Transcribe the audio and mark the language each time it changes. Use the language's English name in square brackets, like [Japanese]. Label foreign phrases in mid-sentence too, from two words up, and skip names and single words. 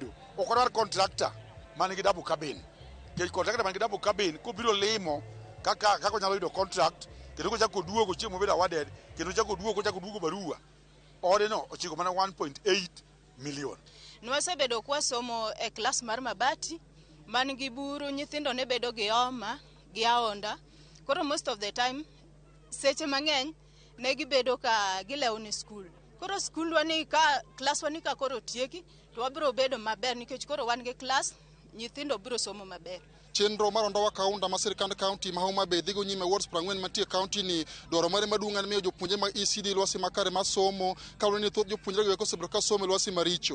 [Luo (Kenya and Tanzania)] Okwadwar contractor manigi [English] double cabin. [Luo (Kenya and Tanzania)] Kech contractor manigi [English] double cabin [Luo (Kenya and Tanzania)] kubiro limo kaka onyalo yudo contract kendo kochako duogo chiemo mobedo awarded kendo kochako duogo barua. Ode no ochiko mana 1.8 million. Nwasebedo kwa somo e class mar mabati manigi buru, nyithindo ne bedo gi homa gi aonda. Koro [English] most of the time [Luo (Kenya and Tanzania)] seche mang'eny ne gibedo ka gilewo ni school. Koro school wani ka class wani ka koro tieki to wabiro bedo maber nikech koro wan gi class nyithindo biro somo maber. Chenro mar Ondoa Kaunda ma sirkand kaunti ma Homa Bay dhigo nyime wards 40 mantie kaunti ni dwaro mare maduong' en miyo jopuonjre mag ECD lwasi makare mar somo kaluwore ni thoth jopuonjre go osebiro ka somo lwasi maricho.